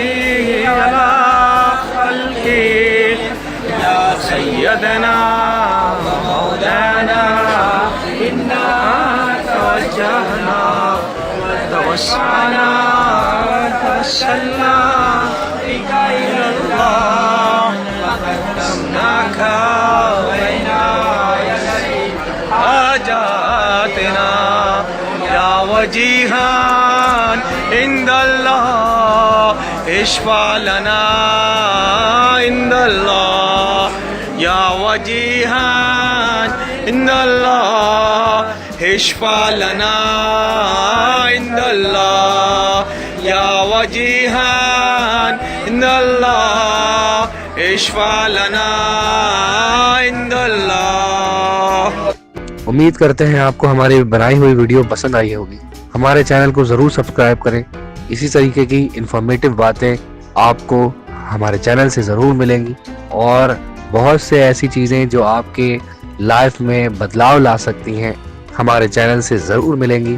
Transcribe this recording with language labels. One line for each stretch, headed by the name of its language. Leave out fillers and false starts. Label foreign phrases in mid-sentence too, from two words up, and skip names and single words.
Arabic: على خلق يا سيدنا مولانا إنا توجهنا توسلنا توسلنا بك إلى الله وقدمناك بين يدي حاجاتنا يا وجيها عند الله اشفع لنا عند الله يا وجيها عند الله اشفع لنا عند الله يا وجيها عند الله اشفع لنا عند الله.
Hindi: उम्मीद करते हैं आपको हमारी बनाई हुई वीडियो पसंद आई होगी। हमारे चैनल को ज़रूर सब्सक्राइब करें। इसी तरीके की इन्फॉर्मेटिव बातें आपको हमारे चैनल से ज़रूर मिलेंगी और बहुत से ऐसी चीज़ें जो आपके लाइफ में बदलाव ला सकती हैं हमारे चैनल से ज़रूर मिलेंगी।